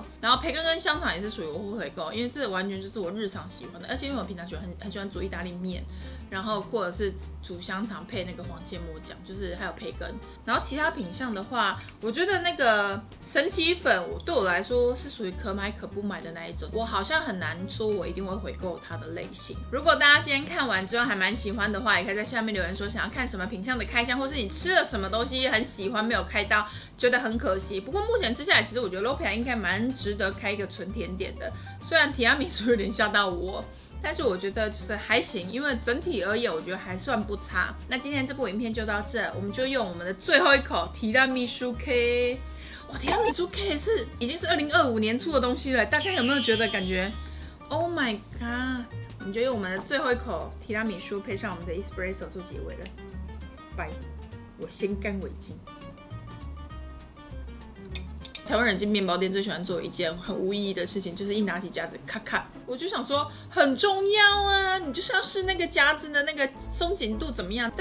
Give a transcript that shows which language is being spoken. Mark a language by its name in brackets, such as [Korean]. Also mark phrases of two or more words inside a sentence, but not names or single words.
[Chinese] 然後培根跟香腸也是屬於我會回購，因為這完全就是我日常喜歡的，而且因為我平常很喜歡煮意大利麵，然後或者是煮香腸配那個黃芥末醬，就是還有培根。然後其他品項的話，我覺得那個神奇粉，对我來說是屬於可買可不買的那一種，我好像很难說我一定會回購它的類型。如果大家今天看完之後還蠻喜歡的話，也可以在下面留言說想要看什麼品項的開箱，或是你吃了什麼東西很喜歡沒有開到，覺得很可惜。不過目前吃下來，其實我覺得 Lopia 應該蠻值得開一個純甜點的，雖然提拉米蘇有點嚇到我。但是我覺得就是還行，因為整體而言，我覺得還算不差。那今天這部影片就到這，我們就用我們的最後一口提拉米蘇 K。哇，提拉米蘇 K 已經是2025年出的東西了，大家有沒有覺得感覺 ？ [English] Oh my god！ [Chinese] 我們就用我們的最後一口提拉米蘇配上我們的 espresso 做結尾了。拜，我先乾為敬。台灣人進麵包店最喜歡做一件很無意義的事情，就是一拿起夾子咔咔。我就想說很重要啊，你就是要試那個夾子的那個鬆緊度怎麼樣。